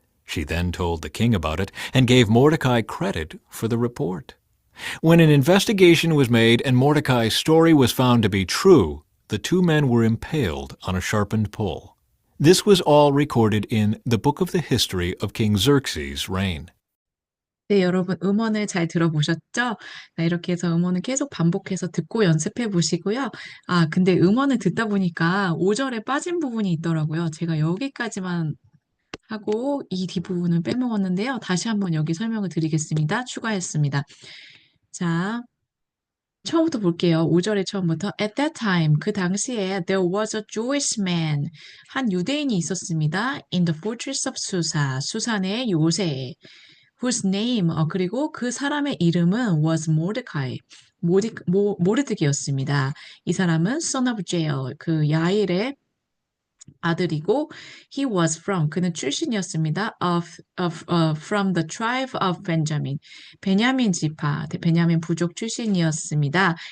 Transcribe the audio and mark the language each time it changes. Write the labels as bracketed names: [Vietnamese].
[English] She then told the king about it and gave Mordecai credit for the report. When an investigation was made and Mordecai's story was found to be true, the two men were impaled on a sharpened pole. This was all recorded in the book of the history of King Xerxes' reign. [Korean] 네, 여러분 음원을 잘 들어보셨죠? 네, 이렇게 해서 음원을 계속 반복해서 듣고 연습해 보시고요. 근데 음원을 듣다 보니까 5절에 빠진 부분이 있더라고요. 제가 여기까지만 하고 이 뒷부분을 빼먹었는데요. 다시 한번 여기 설명을 드리겠습니다. 추가했습니다. 자, 처음부터 볼게요. 5절의 처음부터. [English] At that time, [Korean] 그 당시에 [English] there was a Jewish man, [Korean] 한 유대인이 있었습니다. [English] In the fortress of Susa, [Korean] 수산의 요새. [English] Whose name, [Korean] 그리고 그 사람의 이름은 [English] was Mordecai, [Korean] 모르드기였습니다. 이 사람은 [English] son of Jael, [Korean] 그 야일의 아들이고 [English] he was from, [Korean] 그는 출신이었습니다. [English] From the tribe of Benjamin, [Korean] 베냐민 지파, 베냐민 부족 출신이었습니다.